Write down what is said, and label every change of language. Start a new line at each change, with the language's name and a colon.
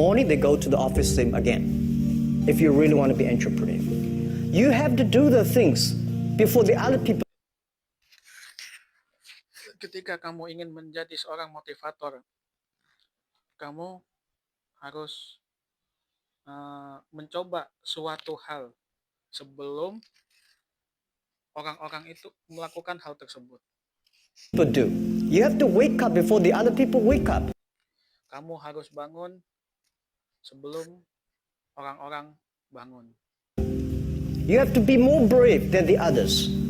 English: they go to the office same again. If you really want to be entrepreneur, you have to do the things before the other people.
Indonesian: Ketika kamu ingin menjadi seorang motivator, kamu harus mencoba suatu hal sebelum orang-orang itu melakukan hal tersebut.
English: People do. You have to wake up before the other people wake up.
Indonesian: Kamu harus bangun sebelum orang-orang bangun.
English: You have to be more brave than the others.